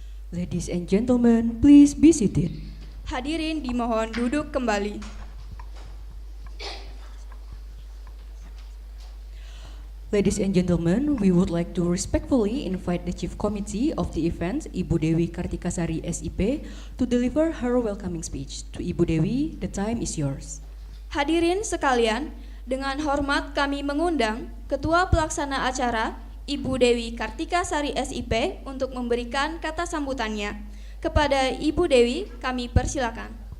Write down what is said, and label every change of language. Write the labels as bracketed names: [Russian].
[English] Ladies and gentlemen, please be seated. [Indonesian] Hadirin dimohon duduk kembali. [English] Ladies and gentlemen, we would like to respectfully invite the Chief Committee of the event, Ibu Dewi Kartikasari SIP, to deliver her welcoming speech. To Ibu Dewi, the time is yours. [Indonesian] Hadirin sekalian, dengan hormat kami mengundang Ketua Pelaksana Acara Ibu Dewi Kartikasari SIP untuk memberikan kata sambutannya. Kepada Ibu Dewi, kami persilakan.